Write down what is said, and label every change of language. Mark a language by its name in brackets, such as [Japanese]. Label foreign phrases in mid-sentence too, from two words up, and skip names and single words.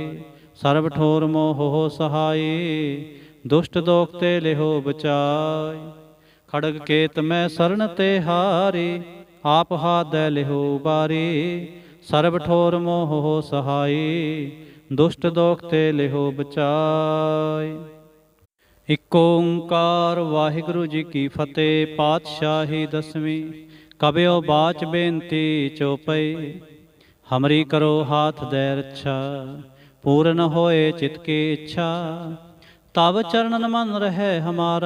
[Braj] सर्व ठोर मोह हो सहाई, दुष्ट दोख ते लिहो बचाई। खड़ग केत मैं शरण ते हारी, आप हाथ दे लिहो उबारी। सर्व ठोर मोह हो सहाई, दुष्ट दोख ते लिहो बचाई। [Punjabi] ਇਕ ਓਅੰਕਾਰ ਵਾਹਿਗੁਰੂ ਜੀ ਕੀ ਫ਼ਤਹਿ। ਪਾਤਸ਼ਾਹੀ ਦਸਵੀਂ। [Braj] ਕਬਿਓ ਬਾਚ ਬੇਨਤੀ ਚੋਪਈ, ਹਮਰੀ ਕਰੋ ਹਾਥ ਦੈ ਰੱਛਾ। ਪੂਰਨ ਹੋਏ ਚਿਤ ਕੀ ਇੱਛਾ, ਤਬ ਚਰਨਨ ਮਨ ਰਹਿ ਹਮਾਰਾ।